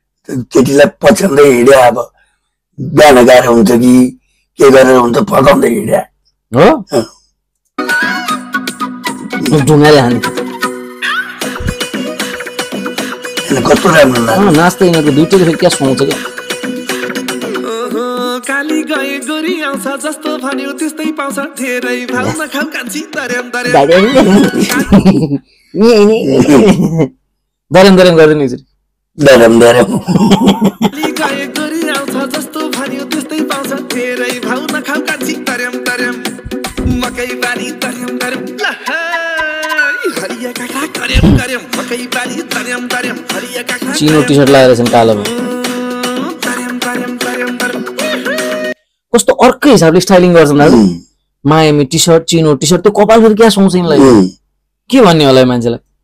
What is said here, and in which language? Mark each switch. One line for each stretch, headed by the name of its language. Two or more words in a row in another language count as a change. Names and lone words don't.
Nepali: त्यो केटीलाई पछ्याउँदै हिँड्यो। अब बिहान गाह्रो हुन्छ कि के गरेर हुन्छ, फकाउँदै हिँड्यो। हो? अँ। ढुङ्गाले हाने। होइन, कस्तो राम्रो नाच्छ। अँ, नाच्दै यिनीहरूको दुइटैले फेरि क्या सुहाउँछ क्या। ओहो, काली गए गोरी आउँछ, जस्तो भन्यो त्यस्तै पाउँछ, धेरै भाउ नखाऊ कान्छी, दर्याम दर्याम। दर्याम। दर्याम दर्याम गर्दैन एकचोटि। दर्याम दर्याम। काली गए गोरी आउँछ, जस्तो भन्यो त्यस्तै पाउँछ, धेरै भाउ नखाऊ कान्छी, दर्याम दर्याम। मकैबारी दर्याम दर्याम, ला हाय। हरिया काँक्रा कर्याम कर्याम, मकैबारी दर्याम दर्याम, हरिया काँक्रा चिनो कर्याम टी सर्ट लगाएर छन् कालोमा। दर्याम दर्याम दर्याम दर्याम। कस्तो अर्कै हिसाबले स्टाइलिङ गर्छन् दाजु। उम्। मायामी टी सर्ट, चिनो टी सर्ट, त्यो कपाल फेरि क्या सुहाउँछ यिनलाई। उम्। के भन्ने होला यो मान्छेलाई?